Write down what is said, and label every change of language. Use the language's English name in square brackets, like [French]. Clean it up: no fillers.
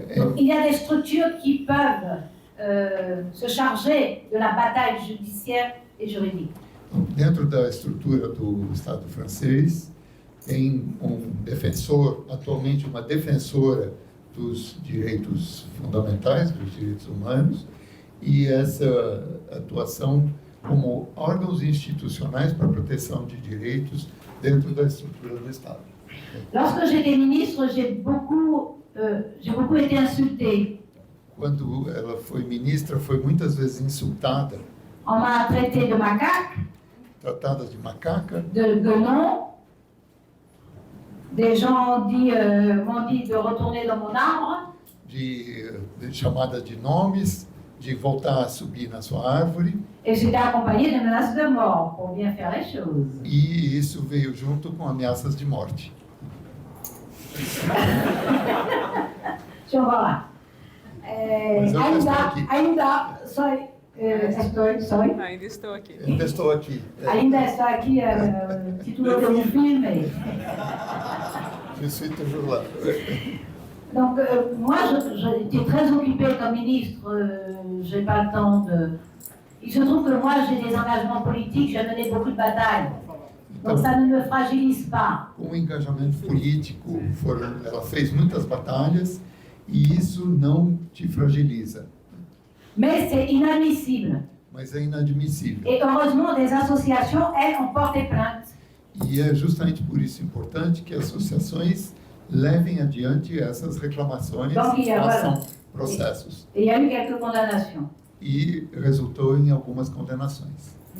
[French] Donc, il y a des structures qui peuvent se charger de la bataille judiciaire et juridique. [Portuguese] dentro da estrutura do Estado francês, tem defensor, atualmente uma defensora dos direitos fundamentais, dos direitos humanos, e essa atuação como órgãos institucionais para a proteção de direitos dentro da estrutura do Estado. [French] Lorsque j'étais ministre, j'ai beaucoup été insultée. [Portuguese] Quando ela foi ministra, foi muitas vezes insultada, [French] On m'a traité de macaque, [Portuguese] tratada de macaca, [French] de guenon. Des gens m'ont dit de retourner dans mon arbre. [Portuguese] de chamada de nomes, de voltar a subir na sua árvore, [French] Et j'étais accompagnée de menaces de mort pour bien faire les choses. [Portuguese] e isso veio junto com ameaças de morte. Deixa eu falar. Mas eu já estou aqui. Ainda estou Ainda estou aqui. Ainda estou aqui. Ainda estou aqui, título de um filme. [French] Je suis toujours là. Donc, moi, j'étais très occupée comme ministre, j'ai pas le temps de... Il se trouve que moi, j'ai des engagements politiques, j'ai mené beaucoup de batailles. Donc, ça ne me fragilise pas. [Portuguese] Com o engajamento político, ela fez muitas batalhas, e isso não te fragiliza. [French] Mais c'est inadmissible. [Portuguese] Mas é inadmissível. [French] Et heureusement, des associations, elles, ont porté plainte. [Portuguese] E é justamente por isso importante que associações levem adiante essas reclamações, façam processos. [French] Et il y a eu quelques condamnations. [Portuguese] E resultou em algumas condenações.